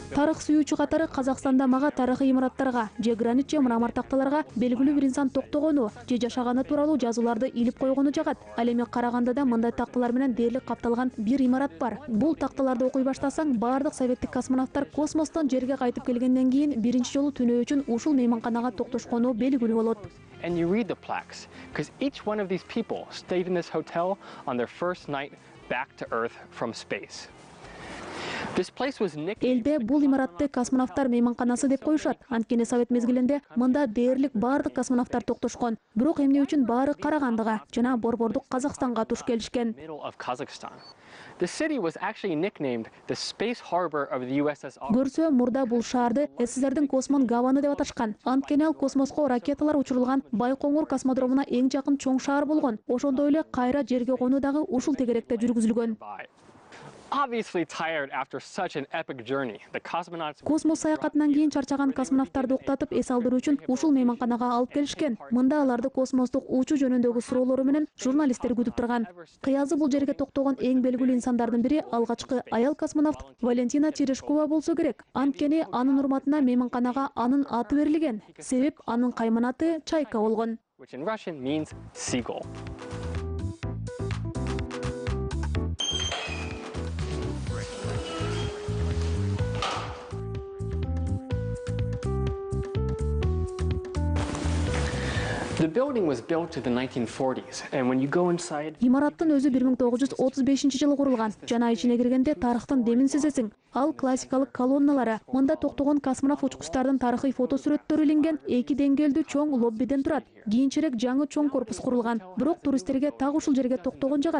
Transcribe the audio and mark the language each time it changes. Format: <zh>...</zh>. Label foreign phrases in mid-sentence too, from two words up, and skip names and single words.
<ky>Тарых сүйүүчү катары Казакстанда мага тарыхый имараттарга, же гранит же мрамор такталарга белгилүү бир инсан токтогону, же жашаганы тууралуу жазууларды илип койгону жагат. Ал эми Карагандыда мындай такталар менен дээрлик капталган бир имарат бар. Бул такталарды окуй баштасаң, бардык советтик космонавттар космостон жерге кайтып келгенден кийин биринчи жолу түнөө үчүн ушул мейманканага токтошкону белгилүү болот.</ky> <en>And you read the plaques, because each one of these people stayed in this hotel on their first night back to Earth from space. This place was nicknamed.</en> <ky>Элде бул имаратты космонавттар мейманканасы деп коюшат. Анткени совет мезгилинде мында дээрлик бардык космонавттар токтошкон. Бирок эмне үчүн баары Карагандыга жана борбордук Казакстанга туш келишкен.</ky> <en>Middle of Kazakhstan. The city was actually nicknamed the space harbor of the USSR.</en> <ky>Көрсө мурда бул шаарды СССРдин космон гаваны деп аташкан. Анткени ал космоско ракеталар учурулган Байкоңур космодромуна эң жакын чоң шаар болгон. Ошондой эле кайра жерге конуу дагы ушул тегеректе жүргүзүлгөн.</ky> <en>obviously tired after such an epic journey. The cosmonauts</en> <ky>Космос саякатынан кийин чарчаган космонавттарды уктатып эс алдыруу үчүн ушул мейманканага алып келишкен. Мында аларды космостук учуу жөнүндөгү суроолору менен журналисттер күтүп турган. Кыязы бул жерге токтогон эң белгилүү инсандардын бири алгачкы аял космонавт Валентина Терешкова болсо керек. Анткени анын урматына мейманканага анын аты берилген. Себеп анын кайман аты Чайка болгон.</ky> <en>which in Russian means seagull. The building was built in the 1940s, and when you go inside,</en> <ky>Имараттын өзү 1935-жылы курулган. Жана ичине киргенде тарыхтын демин сезесиң. Ал классикалык колонналары. Мында токтогон космонавт учкучтардын тарыхый фото сүрөттөрү иленген 2 деңгээлдүү чоң лоббиден турат. Кийинчерээк жаңы чоң корпус курулган. Бирок туристтерге так ушул жерге токтогон жагат.</ky>